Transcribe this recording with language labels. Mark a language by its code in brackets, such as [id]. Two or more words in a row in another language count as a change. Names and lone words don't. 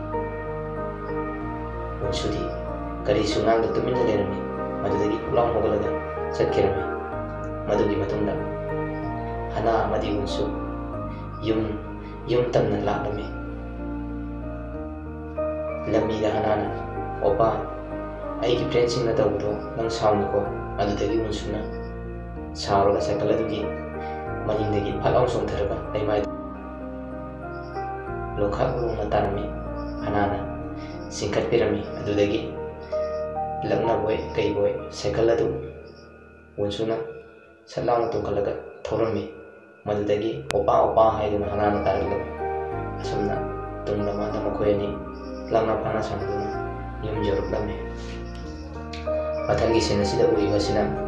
[mni] unsudi kari sunang tumina lerami madudagi phuklau hokolaga chatkirami madugi matungda hana amadi unsu yum tamna laklami lamida hanana opa aigi friends sing na tawdo nang sound ko adudagi unsuna sauraga cycle adugi maningdagi phalau songtharaga leimai lokha urungna tarami hanana singkat pirami adudagi langna boy kai boy cycle adu unsuna sallang tungkalaga thorami madudagi opa opa haiduna hanana taragla asumna tunglama na makoyani langna phana sangduna yum joruklame mathangi sena sida uri basina